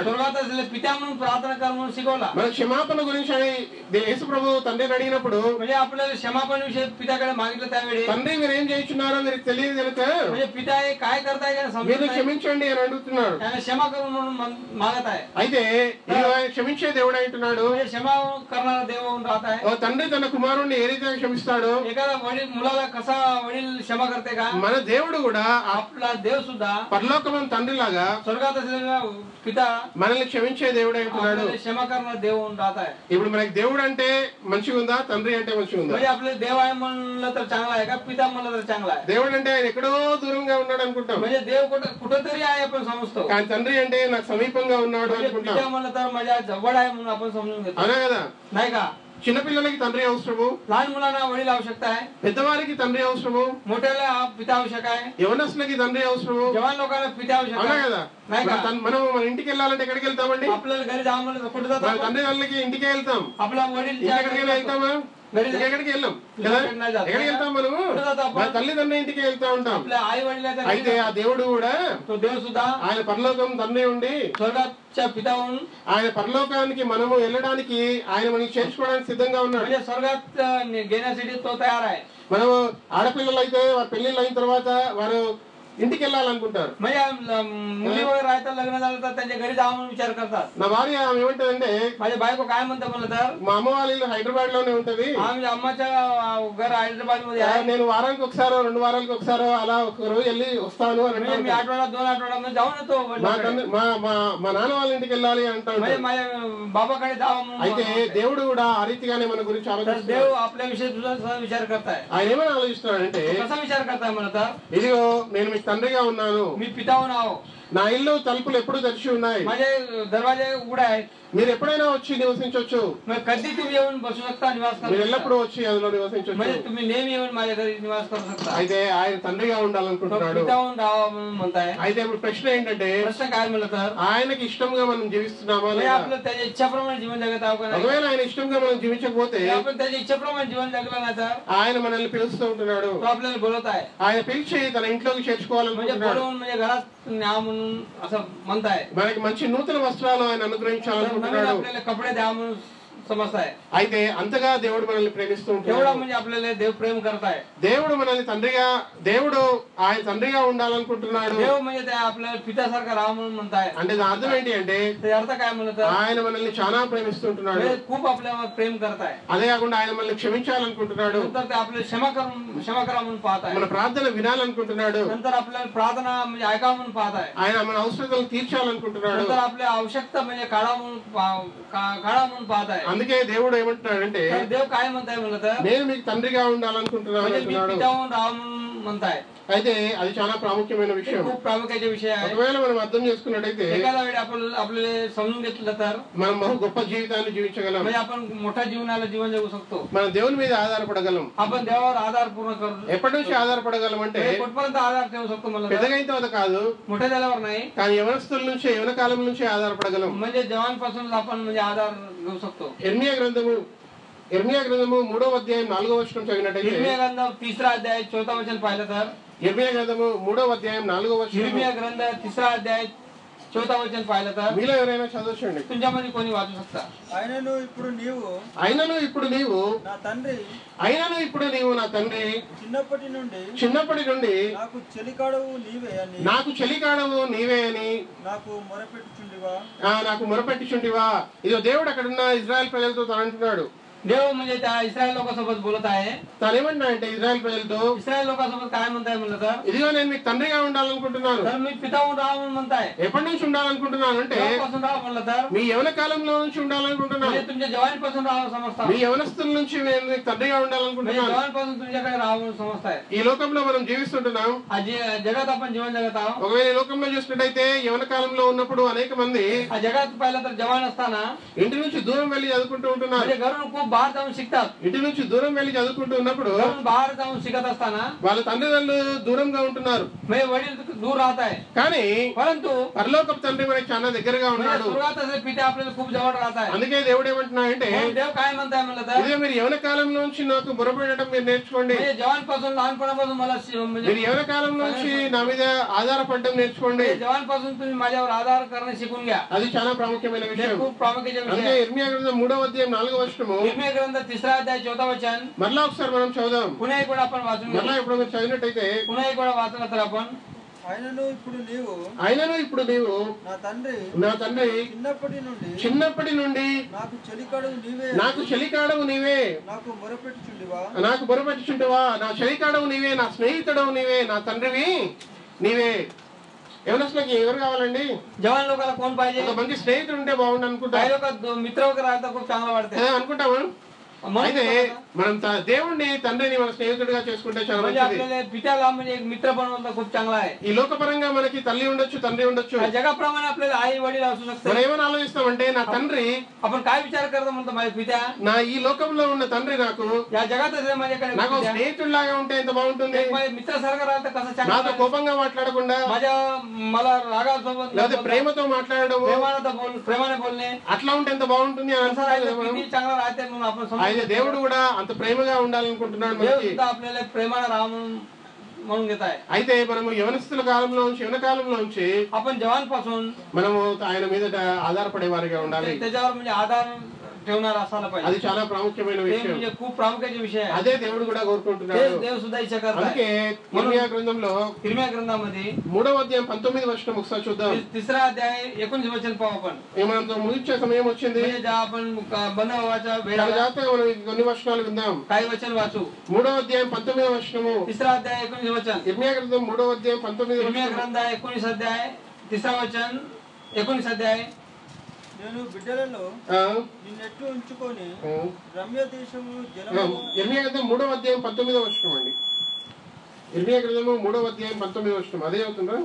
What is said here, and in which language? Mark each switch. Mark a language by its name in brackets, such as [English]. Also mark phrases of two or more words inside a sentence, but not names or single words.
[Marathi] स्वर्गात असलेले पिता म्हणून प्रार्थना कर म्हणून शिकवला. [Telugu] మన క్షమాపణ గురించి అని యేసు ప్రభు తండ్రిని అడిగినప్పుడు, [Marathi] म्हणजे आपल्याला क्षमापण विषय पित्याकडे मागितलं त्यावेळी [Telugu] తండ్రి వీరేం చేయించున్నారో వీరికి తెలియదు కనుక [Marathi] म्हणजे पिता हे काय करताय का समजत [Telugu] వీరిని [Marathi] नाही. [Telugu] క్షమించండి అని అడుగుతున్నాడు. [Marathi] त्याने क्षमा करून म्हणून मागत आहे. [Telugu] అయితే ఈ ఆయన క్షమించే దేవుడు అంటున్నాడు, [Marathi] म्हणजे क्षमा करणारा देव होऊन राहत आहे. [Telugu] ఓ తండ్రి తన కుమారుణ్ణి ఏ రీతిగా క్షమిస్తాడో [Marathi] एखादा वडील मुलाला कसा वडील क्षमा करते का, [Telugu] మన దేవుడు కూడా [Marathi] आपला देव सुद्धा [Telugu] పరలోకమైన తండ్రిలాగా [Marathi] स्वर्गात असलेला पिता [Telugu] మనల్ని క్షమించే దేవుడు అంటున్నాడు. [Marathi] आपल्याला क्षमा करणारा देव होऊन राहत आहे. [Telugu] ఇప్పుడు మనకి దేవుడు అంటే మంచిగా ఉందా, తండ్రి అంటే మంచిగా ఉందా? [Marathi] म्हणजे आपले देव आहे म्हणलं तर चांगला आहे का पिता म्हणलं तर चांगला आहे [Telugu] దేవుడు అంటే ఆయన ఎక్కడో దూరంగా ఉన్నాడు అనుకుంటాం [Marathi] म्हणजे देव कुठंतरी आहे आपण समजतो [Telugu] కానీ తండ్రి అంటే నాకు సమీపంగా ఉన్నాడు [Marathi] म्हणजे [Telugu] అనుకుంటాం [Marathi] पिता म्हणलं तर माझ्या जवळ आहे म्हणून आपण समजून घेतो [Telugu] అవునా కదా [Marathi] नाही का [Telugu] చిన్నపిల్లలకి తండ్రి అవసరము [Marathi] लहान मुलांना वडील आवश्यकता आहे [Telugu] పెద్దవారికి తండ్రి అవసరము [Marathi] मोठ्याला पिता आवश्यक आहे [Telugu] యవనస్తులకి తండ్రి అవసరము [Marathi] जवान लोकांना पिता आवश्यक [Telugu] అవునా [Marathi] आहे [Telugu] కదా [Marathi] नाही का [Telugu] మనం మన ఇంటికి వెళ్ళాలంటే ఎక్కడికి వెళ్తామండి [Marathi] आपल्याला घरी जावं म्हणलं कुठे जातो [Telugu] మన [Marathi] आपण? [Telugu] తండ్రి వాళ్ళకి ఇంటికే వెళ్తాం [Marathi] आपला वडील [Telugu] ఇంకెక్కడికైనా వెళ్తామా ఎక్కడికి వెళ్ళాం కదా ఎక్కడికి వెళ్తాం మనము మన తల్లిదండ్రుల ఇంటికి వెళ్తా ఉంటాం [Marathi] आपल्या आई वडिलाच्या [Telugu] అయితే ఆ దేవుడు కూడా [Marathi] तो देव सुद्धा [Telugu] ఆయన పరలోకం తండ్రి ఉండి [Marathi] स्वर्गाच्या पिता होऊन [Telugu] ఆయన పరలోకానికి మనము వెళ్ళడానికి ఆయన మనల్ని చేర్చుకోవడానికి సిద్ధంగా ఉన్నాడు [Marathi] म्हणजे स्वर्गात घेण्यासाठी तो तयार आहे [Telugu] మనము ఆడపిల్లలు అయితే వారి పెళ్లిళ్ళు అయిన తర్వాత వారు ఇంటికి వెళ్ళాలనుకుంటారు [Marathi] म्हणजे मुली वगैरे राहतात लग्न झालं तर त्यांच्या घरी जावं म्हणून विचार करतात [Telugu] నా భార్య ఆమె ఏమంటదంటే [Marathi] माझ्या बायको काय म्हणतात म्हणलं तर [Telugu] మా అమ్మ వాళ్ళ ఇల్లు హైదరాబాద్ లోనే ఉంటది [Marathi] आम्ही अम्माच्या घर हैदराबाद मध्ये आहे [Telugu] నేను వారానికి ఒకసారో 2 వారాలకు ఒకసారో అలా ఒక రోజు వెళ్ళి వస్తాను అని [Marathi] म्हणजे मी [Telugu] అంటాను. [Marathi] आठवडा 2 आठवड्यामध्ये जाऊन येतो [Telugu] మా [Marathi] वडिलांकडे. [Telugu] తండ్రి మా నాన్న వాళ్ళ ఇంటికి వెళ్ళాలి అంటాడు [Marathi] म्हणजे माझ्या बाबाकडे जावं [Telugu] అయితే [Marathi] म्हणून [Telugu] దేవుడు కూడా ఆ రీతిగానే మన గురించి [Marathi] तर [Telugu] ఆలోచిస్తాడు [Marathi] देव आपल्याविषयी तुझा विचार करताय [Telugu] ఆయన ఏమని ఆలోచిస్తున్నాడంటే [Marathi] कसा विचार करताय म्हणलं तर [Telugu] ఇదిగో నేను మీకు తండ్రిగా ఉన్నాను [Marathi] मी पिता होऊन आहो [Telugu] నా ఇల్లు తలుపులు ఎప్పుడు తెరిచి ఉన్నాయి [Marathi] माझे दरवाजे उघडे आहेत [Telugu] మీరు ఎప్పుడైనా వచ్చి నివసించవచ్చు [Marathi] मग कधी तुम्ही येऊन बसू शकता निवास [Telugu] మీరు [Marathi] करू [Telugu] ఎల్లప్పుడూ [Marathi] शकता. [Telugu] వచ్చి అందులో నివసించవచ్చు [Marathi] म्हणजे तुम्ही नेहमी येऊन माझ्या घरी निवास करू शकता [Telugu] అయితే ఆయన తండ్రిగా [Marathi] तो [Telugu] ఉండాలనుకుంటున్నాడు [Marathi] पिता होऊन राहावं म्हणून म्हणताय [Telugu] అయితే ఇప్పుడు ప్రశ్న ఏంటంటే [Marathi] प्रश्न काय म्हणलं तर [Telugu] ఆయనకి ఇష్టంగా మనం జీవిస్తున్నామా [Marathi] म्हणजे [Telugu] లేదా [Marathi] आपलं त्याच्या इच्छाप्रमाणे जीवन जगत आहो का नाही [Telugu] ఒకవేళ ఆయన ఇష్టంగా మనం జీవించకపోతే [Marathi] आपण त्याच्या इच्छेप्रमाणे जीवन जगलं नाही तर [Telugu] ఆయన మనల్ని పిలుస్తూ ఉంటున్నాడు [Marathi] तो आपल्याला बोलत आहे [Telugu] ఆయన పిలిచి తన ఇంట్లోకి [Marathi] म्हणजे [Telugu] చేర్చుకోవాలనుకుంటున్నాడు [Marathi] बोलवून म्हणजे घरात न्या म्हणून असं म्हणताय [Telugu] మనకి మంచి నూతన వస్త్రాలు ఆయన [Marathi] तर नवीन [Telugu] అనుగ్రహించాలనుకుంటున్నాడు [Marathi] आपल्याला कपडे द्या म्हणून समजताय [Telugu] అయితే అంతగా దేవుడు మనల్ని ప్రేమిస్తూ [Marathi] तेवढा [Telugu] ఉంటున్నాడు [Marathi] म्हणजे आपल्याला देव प्रेम करताय [Telugu] దేవుడు మనల్ని దేవుడు ఆయన తండ్రిగా ఉండాలనుకుంటున్నాడు [Marathi] देव म्हणजे त्या आपल्याला पित्यासारखा राहा म्हणून म्हणताय [Telugu] అంటే దాని అర్థం ఏంటి అంటే [Marathi] ते अर्थ काय म्हणलं तर [Telugu] ఆయన మనల్ని చాలా ప్రేమిస్తుంటున్నాడు [Marathi] म्हणजे खूप आपल्यावर प्रेम करताय [Telugu] అదే కాకుండా ఆయన మనల్ని క్షమించాలనుకుంటున్నాడు [Marathi] नंतर ते आपल्याला क्षमा करा म्हणून पाहताय [Telugu] మన ప్రార్థన వినాలనుకుంటున్నాడు [Marathi] नंतर आपल्याला प्रार्थना म्हणजे ऐकावं म्हणून पाहताय [Telugu] ఆయన మన అవసరతలు తీర్చాలనుకుంటున్నాడు [Marathi] नंतर आपल्या आवश्यकता म्हणजे काढा म्हणून पाहताय [Telugu] అందుకే దేవుడు ఏమంటున్నాడంటే [Marathi] तर देव काय म्हणताय म्हणलं तर [Telugu] నేను మీకు తండ్రిగా ఉండాలనుకుంటున్నాను [Marathi] म्हणजे मी [Telugu] అంటున్నాడు [Marathi] पिता होऊन राहा म्हणून म्हणताय [Telugu] అయితే అది చాలా ప్రాముఖ్యమైన [Marathi] हे [Telugu] విషయం [Marathi] खूप प्रामुख्याचे विषय आहे [Telugu] ఒకవేళ మనం అర్థం చేసుకున్నట్టయితే [Marathi] एखाद्या वेळी आपण आपल्याला समजून घेतलं तर [Telugu] మనం బహు గొప్ప జీవితాన్ని జీవించగలం [Marathi] म्हणजे आपण मोठ्या जीवनाला जीवन जगू शकतो [Telugu] మనం దేవుని మీద ఆధారపడగలం [Marathi] आपण देवावर आधार पूर्ण करू [Telugu] ఎప్పటి నుంచి ఆధారపడగలం అంటే [Marathi] म्हणजे कुठपर्यंत आधार ठेवू शकतो मला तर? [Telugu] పెద్దగా అయిన తర్వాత కాదు [Marathi] मोठ्या झाल्यावर नाही [Telugu] కానీ యవనస్తుల నుంచి యవన కాలం నుంచి ఆధారపడగలం [Marathi] म्हणजे जवानपासून आपण म्हणजे आधार घेऊ शकतो [Telugu] ఇర్మియా గ్రంథము 3వ అధ్యాయం 4వ వచనం చదివినట్టయితే [Marathi] हिरमिया ग्रंथ 3रा अध्याय 4था वचन पाहिलं तर [Telugu] ఇర్మియా గ్రంథము 3వ అధ్యాయం 4వ వచనం [Marathi] हिरमिया ग्रंथ 3रा अध्याय 4था वचन पाहिलं तर [Telugu] మీలో ఎవరైనా చదవచ్చండి [Marathi] तुमच्यामध्ये कोणी वाचू शकता [Telugu] ఆయనను ఇప్పుడు నీవు అయినను ఇప్పుడు నీవు నా తండ్రి నా తండ్రి చిన్నప్పటి నుండి నాకు చెలికాడవు నీవే అని నాకు నాకు మొరపెట్టుచుంటివా ఇదో దేవుడు అక్కడున్న ఇజ్రాయెల్ ప్రజలతో తను అంటున్నాడు [Marathi] देव म्हणजे त्या इस्रायल लोकांसोबत बोलत आहे [Telugu] తనేమంటున్నా అంటే ఇజ్రాయెల్ ప్రజలతో [Marathi] इस्रायल लोकांसोबत काय म्हणताय म्हणलं तर [Telugu] ఇదిగో నేను మీకు తండ్రిగా ఉండాలనుకుంటున్నాను [Marathi] तर मी पिता होऊन राहा म्हणून म्हणताय [Telugu] ఎప్పటి నుంచి ఉండాలనుకుంటున్నాను అంటే [Marathi] तेव्हापासून राहा म्हणलं तर [Telugu] మీ యవన కాలంలో నుంచి ఉండాలనుకుంటున్నాను [Marathi] म्हणजे तुमच्या जवानीपासून राहावं समजता [Telugu] మీ యవనస్తుల నుంచి నేను మీకు తండ్రిగా [Marathi] म्हणजे [Telugu] ఉండాలనుకుంటున్నాను [Marathi] जवानपासून तुमच्याकडे राहावं म्हणून समजताय [Telugu] ఈ లోకంలో మనం జీవిస్తుంటున్నాం [Marathi] आज जगात आपण जीवन जगत आहोत [Telugu] ఒకవేళ ఈ లోకంలో చూసినట్టయితే యవన కాలంలో ఉన్నప్పుడు అనేక మంది [Marathi] आ जगात पाहिलं तर जवान असताना [Telugu] ఇంటి నుంచి దూరం వెళ్లి చదువుకుంటూ ఉంటున్నారు [Marathi] म्हणजे घरून खूप बाहेर जाऊन शिकतात [Telugu] ఇంటి నుంచి దూరం వెళ్లి చదువుకుంటూ ఉన్నప్పుడు [Marathi] घरून बाहेर जाऊन शिकत असताना [Telugu] వాళ్ళ తల్లిదండ్రులు దూరంగా ఉంటున్నారు [Marathi] म्हणजे वडील दूर राहत आहे [Telugu] కానీ [Marathi] परंतु [Telugu] పరలోకపు తండ్రి మనకి చాలా దగ్గరగా [Marathi] म्हणजे [Telugu] ఉన్నాడు [Marathi] स्वर्गात असले पिते आपल्याला खूप जवळ राहत आहे [Telugu] అందుకే దేవుడు ఏమంటున్నాడంటే [Marathi] म्हणून देव काय म्हणताय म्हणलं तर [Telugu] ఇదే మీరు యవన కాలంలో నుంచి నాకు మొరపెట్టడం మీరు నేర్చుకోండి [Marathi] म्हणजे जवानपासून लहानपणापासून मला म्हणजे [Telugu] మీరు యవన కాలం నుంచి నా మీద ఆధారపడడం నేర్చుకోండి [Marathi] जवानपासून तुम्ही माझ्यावर आधार करणे शिकून घ्या [Telugu] అది చాలా ప్రాముఖ్యమైన [Marathi] हे [Telugu] విషయం [Marathi] खूप प्रामुख्याचे [Telugu] అందుకే [Marathi] विषय [Telugu] ఇర్మియా గ్రంథం 3వ అధ్యాయం 4వ వచనము [Marathi] हिरमिया ग्रंथ 3रा अध्याय 4था वचन [Telugu] మరలా ఒకసారి మనం చదుదాం [Marathi] पुन्हा एक वेळा आपण वाचून [Telugu] మరలా [Marathi] घेऊ [Telugu] ఇప్పుడు మీరు చదివినట్టయితే [Marathi] पुन्हा एक वेळा वाचलं तर आपण [Telugu] ఆయనను ఇప్పుడు నీవు నా తండ్రి చిన్నప్పటి నుండి నాకు చెలికాడవు నీవే నాకు మొరపెట్టుచుండివా నా చెలికాడవు నీవే నా స్నేహితుడవు నీవే నా తండ్రివి నీవే యవనస్తులకి ఎవరు కావాలండి [Marathi] जवान लोकांना कोण पाहिजे [Telugu] ఒక మంచి స్నేహితుడు ఉంటే బాగుండు అనుకుంటా [Marathi] काही लोक मित्र वगैरे राहतात खूप चांगलं वाटतं [Telugu] అనుకుంటామా అయితే మనం దేవుణ్ణి తండ్రిని మన స్నేహితుడిగా చేసుకుంటే చాలా మంచిది. [Marathi] पित्याला म्हणजे एक मित्र बनवणं खूप चांगला आहे. [Telugu] ఈ లోకపరంగా మనకి తల్లి ఉండొచ్చు, తండ్రి ఉండొచ్చు. [Marathi] जगाप्रमाणे आपल्याला आई वडील असू शकतात. [Telugu] మనం ఏమని ఆలోచిస్తామంటే నా తండ్రి, [Marathi] आपण काय विचार करतो म्हणतो माझे पित्या, [Telugu] నా ఈ లోకంలో ఉన్న తండ్రి నాకు [Marathi] या जगात माझ्याकडे [Telugu] నాకు స్నేహితుడిలాగా ఉంటే ఎంత బాగుంటుంది. [Marathi] मित्र सारखं राहिलं कसं चांगलं. [Telugu] నాతో కోపంగా మాట్లాడకుండా, [Marathi] मला రాగాसोबत [Telugu] లేదా ప్రేమతో మాట్లాడడం, [Marathi] ప్రేమానే बोलणे, [Telugu] అట్లా ఉంటే ఎంత బాగుంటుంది అని అనుకుంటున్నాం. [Marathi] चांगला राहते म्हणून आपण [Telugu] అయితే దేవుడు కూడా అంత ప్రేమగా ఉండాలనుకుంటున్నాడు మనకి. [Marathi] आपल्याला प्रेमाने राहा म्हणून घेत आहे. [Telugu] అయితే మనము యవనస్తుల కాలంలో నుంచి, యవన కాలంలో నుంచి [Marathi] आपण जवान पासून [Telugu] మనము ఆయన మీద ఆధారపడే వారిగా ఉండాలి. [Marathi] त्याच्यावर म्हणजे आधार ठेवणार असायला पाहिजे. [Telugu] అది చాలా ప్రాముఖ్యమైన విషయం. [Marathi] म्हणजे खूप प्रामुख्याचे विषय आहे. [Telugu] అదే దేవుడు కూడా కోరుకుంటున్నాడు. [Marathi] देव सुद्धा इच्छा करत आहे. [Telugu] అందుకే ఇర్మియా గ్రంథంలో [Marathi] इर्मिया ग्रंथामध्ये [Telugu] 3వ అధ్యాయం 19వ వచనం ఒకసారి చూద్దాం. [Marathi] 3रा अध्याय 19 वचन पाहू आपण. [Telugu] మనం ముగించే సమయం వచ్చింది. [Marathi] म्हणजे जेव्हा आपण बंद व्हायचा वेळ [Telugu] చాలా [Marathi] आला, [Telugu] జాగ్రత్తగా మనం కొన్ని వచనాలు విందాం. [Marathi] काही वचन वाचू. [Telugu] 3వ అధ్యాయం 19వ వచనము. [Marathi] 3रा अध्याय 19 वचन. [Telugu] ఇర్మియా గ్రంథం 3వ అధ్యాయం 19వ [Marathi] इर्मिया [Telugu] వచనం. [Marathi] ग्रंथ 19 अध्याय 3रा वचन 19 अध्याय. [Telugu] నేను బిడ్డలలో నిన్నెట్లు ఉంచుకొని రమ్య దేశము ఇర్మియా గ్రంథం 3వ అధ్యాయం 19వ వచనం అండి. ఇర్మియా గ్రంథము 3వ అధ్యాయం 19వ వచనం అదే అవుతుందా?